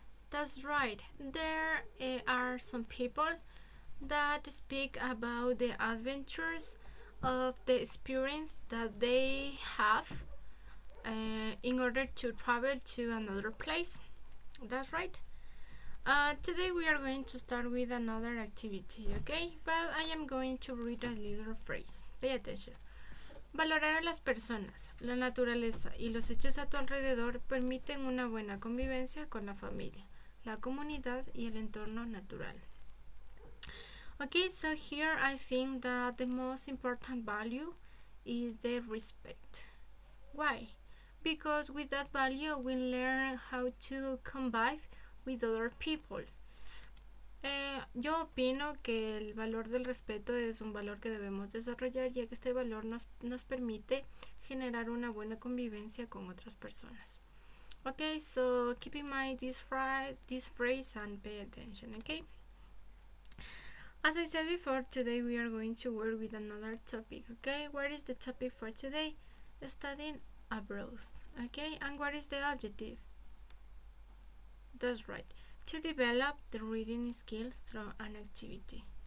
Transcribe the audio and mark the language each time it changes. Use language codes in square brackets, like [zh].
[en] That's right, there are some people that speak about the adventures of the experience that they have in order to travel to another place. That's right. Today we are going to start with another activity, okay? But I am going to read a little phrase. Pay attention. [es] Valorar a las personas, la naturaleza y los hechos a tu alrededor permiten una buena convivencia con la familia, la comunidad y el entorno natural. [en] Okay, so here I think that the most important value is the respect. Why? Because with that value we learn how to convive with other people. [es] Yo opino que el valor del respeto es un valor que debemos desarrollar, ya que este valor nos permite generar una buena convivencia con otras personas. [en] Okay, so keep in mind this phrase and pay attention, okay? As I said before, today we are going to work with another topic, okay? What is the topic for today? Studying abroad, okay? And what is the objective? That's right, to develop the reading skills through an activity.